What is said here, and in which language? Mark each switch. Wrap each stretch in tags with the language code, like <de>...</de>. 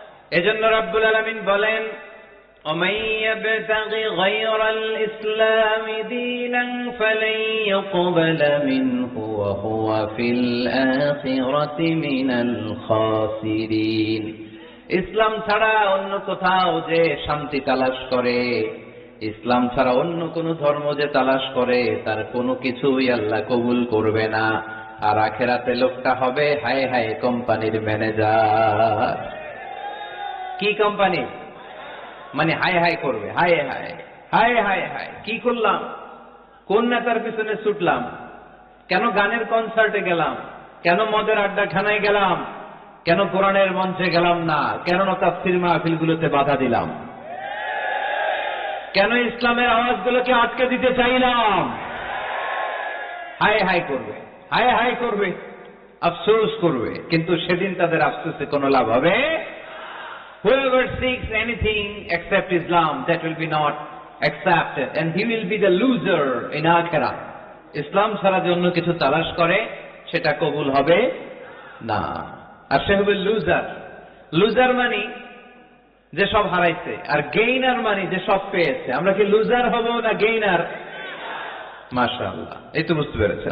<bn>এজন্য রাব্বুল আলামিন বলেন,</bn> <ar>ومن يبتغ غير الإسلام دينا فلن يقبل منه وهو في الآخرة من الخاسرين।</ar> <bn>ইসলাম ছাড়া অন্য কোথাও যে শান্তি তালাশ করে, ইসলাম ছাড়া অন্য কোন ধর্ম যে তালাশ করে, তার কোনো কিছুই আল্লাহ কবুল করবে না। আর আখেরাতে লোকটা হবে হায় হায় কোম্পানির ম্যানেজার। কি কোম্পানি? মানে হায় হায় করবে, হায় হায় হায় হায় হায়, কি করলাম, কোন নেতার পিছনে ছুটলাম, কেন গানের কনসার্টে গেলাম, কেন মদের আড্ডাখানায় গেলাম, কেন কোরআনের মঞ্চে গেলাম না, কেন তাফসীর মাহফিলগুলোতে বাধা দিলাম, কেন ইসলামের আওয়াজগুলোকে আটকে দিতে চাইলাম। হায় হায় করবে, হায় হায় করবে, আফসোস করবে। কিন্তু সেদিন তাদের আফসোসে কোনো লাভ হবে?</bn> <en>Whoever seeks anything except Islam, that will be not accepted, and he will be the loser in Akhirah.</en> <bn>ইসলাম ছাড়া যে অন্য কিছু তালাশ করে, সেটা কবুল হবে না, আর সে হবে লুজার। লুজার মানে যে সব হারাইছে, আর গেইনার মানে যে সব পেয়েছে। আমরা কি লুজার হব না গেইনার? মাশাআল্লাহ, এই তো বুঝতে পেরেছেন।</bn>